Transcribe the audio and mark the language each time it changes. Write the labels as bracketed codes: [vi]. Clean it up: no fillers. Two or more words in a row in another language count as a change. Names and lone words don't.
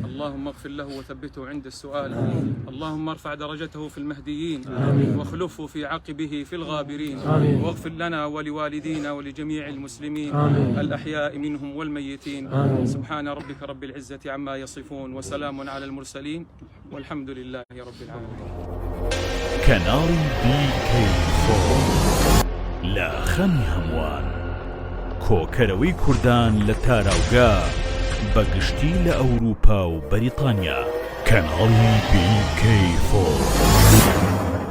[ar] اللهم اغفر له وثبته عند السؤال. اللهم ارفع درجته في المهديين واخلفه في عقبه في الغابرين. واغفر لنا ولوالدينا ولجميع المسلمين الأحياء منهم والميتين. سبحان ربك رب العزة عما يصفون وسلام على المرسلين والحمد لله رب العالمين. [ckb] کەناڵی BK4 لە خەمی هەمووان، کۆکەرەوەی کوردان لە تاراوگا بەگشتی لە ئەوروپا و بەریتانیا. کەناڵی BK4.